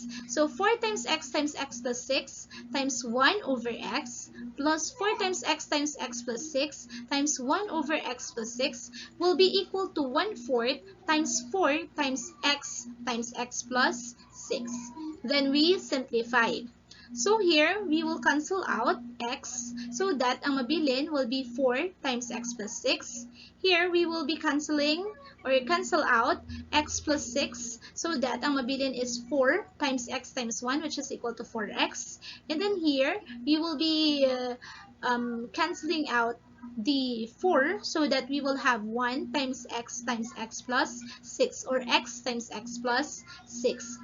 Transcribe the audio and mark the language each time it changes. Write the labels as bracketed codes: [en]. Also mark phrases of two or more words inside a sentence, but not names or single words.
[en] So 4 times x plus 6 times 1 over x plus 4 times x plus 6 times 1 over x plus 6 will be equal to 1/4 times 4 times x plus 6. Then we simplify. So here, we will cancel out x so that [hil] ang mabilin [en] will be 4 times x plus 6. Here, we will be canceling or cancel out x plus 6 so that [hil] ang mabilin [en] is 4 times x times 1 which is equal to 4x. And then here, we will be canceling out the 4 so that we will have 1 times x plus 6 or x times x plus 6.